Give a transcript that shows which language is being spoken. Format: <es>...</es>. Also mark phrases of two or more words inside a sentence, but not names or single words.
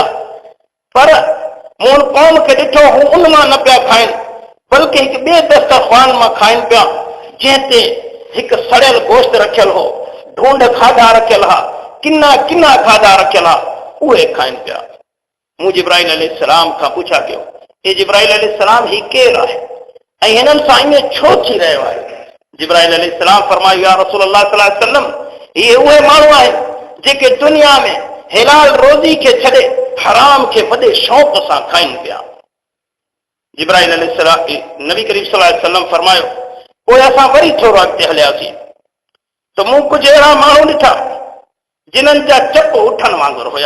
<sd>पर मूं उन क़ौम खे ॾिठो, हू उन मां न पिया खाइनि, बल्कि हिकु ॿिए दस्तरख़्वान मां खाइनि पिया जंहिं ते हिकु सड़ियल गोश्त रखियल हो, ढूंढ खाधा रखियल हा, किना किना खाधा रखियल हा, उहे खाइनि पिया। मूं जिब्राइल अलैहिस्सलाम खां पुछा कयो, हे जिब्राइल अलैहिस्सलाम, ही केरु आहे ऐं हिननि सां ईअं छो थी रहियो आहे? जिब्राइल अलैहिस्सलाम फरमायो,</sd> <ar>يا رسول الله صلى الله عليه وسلم,</ar> <sd>इहे उहे माण्हू आहिनि जेके दुनिया में हिलाल रोज़ी खे छॾे हराम खे वॾे शौक़ सां खाइनि पिया। जिब्राइल अलैहिस्सलाम नबी करीम</sd> <ar>صلى الله عليه وسلم</ar> <sd>फरमायो, पोइ असां वरी थोरो अॻिते हलियासीं त मूं कुझु अहिड़ा माण्हू ॾिठा जिन्हनि जा चप उठनि वांगुरु हुया।</sd>